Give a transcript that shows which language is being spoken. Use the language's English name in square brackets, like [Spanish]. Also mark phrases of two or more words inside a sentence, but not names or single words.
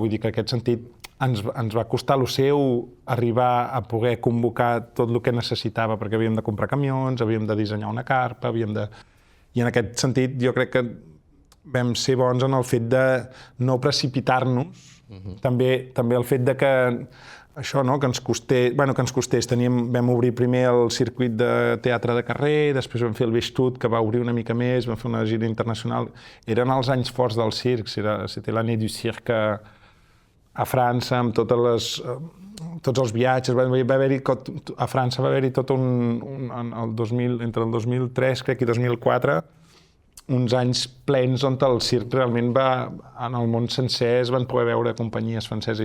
[Catalan] Vull dir que en aquest sentit ens va costar el seu arribar a poder convocar tot el que necessitava, perquè havíem de comprar camions, havíem de dissenyar una carpa, I en aquest sentit jo crec que vam ser bons en el fet de no precipitar-nos. També el fet de que això, no, que ens costés. Vam obrir primer el circuit de teatre de carrer, després vam fer el Bestut, que va obrir una mica més, vam fer una gira internacional. Eren els anys forts del circ, [French] c'était l'année du cirque [Catalan] a França, amb tots els viatges. A França va haver-hi tot entre el 2003, crec, i 2004, uns anys plens on el circ realment en el món sencer es van poder veure companyies franceses.